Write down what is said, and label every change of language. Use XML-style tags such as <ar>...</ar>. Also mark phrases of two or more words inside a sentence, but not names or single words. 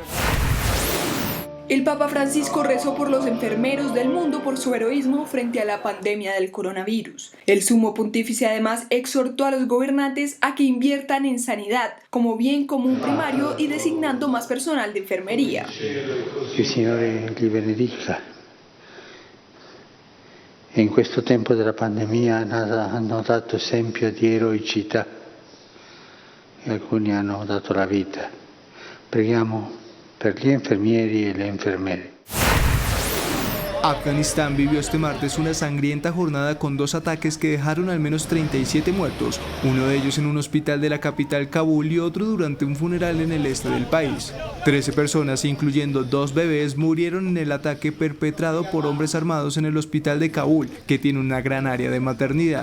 <es>El Papa Francisco rezó por los enfermeros del mundo por su heroísmo frente a la pandemia del coronavirus. El sumo pontífice además exhortó a los gobernantes a que inviertan en sanidad como bien común primario y designando más personal de enfermería.</es> <it>Que il Signore li benedica. In questo tempo della pandemia hanno dato esempio di eroicità e alcuni hanno dato la vita. Preghiamo per gli infermieri e le infermiere.</it> <es>Afganistán vivió este martes una sangrienta jornada con 2 ataques que dejaron al menos 37 muertos, uno de ellos en un hospital de la capital Kabul y otro durante un funeral en el este del país. 13 personas, incluyendo 2 bebés, murieron en el ataque perpetrado por hombres armados en el hospital de Kabul, que tiene una gran área de maternidad.</es>